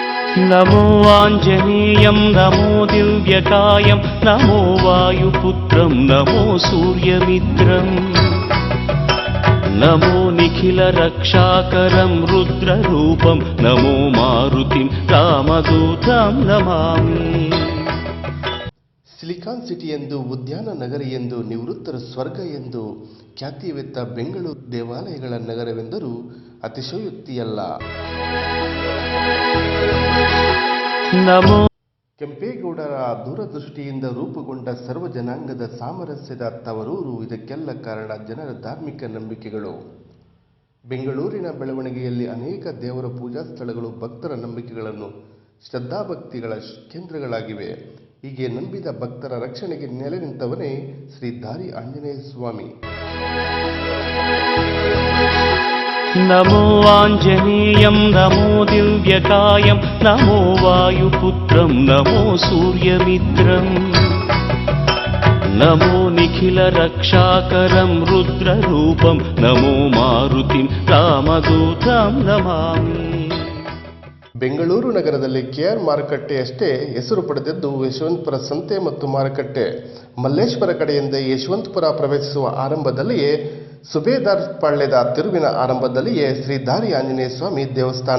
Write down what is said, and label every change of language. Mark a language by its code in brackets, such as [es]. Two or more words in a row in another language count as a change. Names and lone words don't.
[sa] नमो आञ्जनेयं नमो दिव्यकायं नमो वायुपुत्रं नमो सूर्यमित्रम् नमो निखिलरक्षाकरं रुद्ररूपं नमो मारुतिं रामदूतं नमामि. [kn] ಸಿಲಿಕಾನ್ ಸಿಟಿ ಎಂದು ಉದ್ಯಾನ ನಗರಿ ಎಂದು ನಿವೃತ್ತರ ಸ್ವರ್ಗ ಎಂದು ಖ್ಯಾತಿವೆತ್ತ ಬೆಂಗಳೂರು ದೇವಾಲಯಗಳ ನಗರವೆಂದರೂ ಅತಿಶಯೋಕ್ತಿಯಲ್ಲ. ಕೆಂಪೇಗೌಡರ ದೂರದೃಷ್ಟಿಯಿಂದ ರೂಪುಗೊಂಡ ಸರ್ವ ಜನಾಂಗದ ಸಾಮರಸ್ಯದ ತವರೂರು. ಇದಕ್ಕೆಲ್ಲ ಕಾರಣ ಜನರ ಧಾರ್ಮಿಕ ನಂಬಿಕೆಗಳು. ಬೆಂಗಳೂರಿನ ಬೆಳವಣಿಗೆಯಲ್ಲಿ ಅನೇಕ ದೇವರ ಪೂಜಾ ಸ್ಥಳಗಳು ಭಕ್ತರ ನಂಬಿಕೆಗಳನ್ನು ಶ್ರದ್ಧಾಭಕ್ತಿಗಳ ಕೇಂದ್ರಗಳಾಗಿವೆ. ಹೀಗೆ ನಂಬಿದ ಭಕ್ತರ ರಕ್ಷಣೆಗೆ ನೆಲೆ ನಿಂತವನೇ ಶ್ರೀ ದಾರಿ ಆಂಜನೇಯ ಸ್ವಾಮಿ. [sa] नमो आञ्जनेयं नमो दिव्यकायं नमो वायुपुत्रं नमो सूर्यमित्रम् नमो निखिलरक्षाकरं रुद्ररूपं नमो मारुतिं रामदूतं नमामि. [kn] ಬೆಂಗಳೂರು ನಗರದಲ್ಲಿ ಕೆಆರ್ ಮಾರುಕಟ್ಟೆಯಷ್ಟೇ ಹೆಸರು ಪಡೆದಿದ್ದು ಯಶವಂತಪುರ ಸಂತೆ ಮತ್ತು ಮಾರುಕಟ್ಟೆ. ಮಲ್ಲೇಶ್ವರ ಕಡೆಯಿಂದ ಯಶವಂತಪುರ ಪ್ರವೇಶಿಸುವ ಆರಂಭದಲ್ಲಿಯೇ ಸುಬೇದಾರ್ ಪಾಳ್ಯದ ತಿರುವಿನ ಆರಂಭದಲ್ಲಿಯೇ ಶ್ರೀ ದಾರಿ ಆಂಜನೇಯ ಸ್ವಾಮಿ ದೇವಸ್ಥಾನ.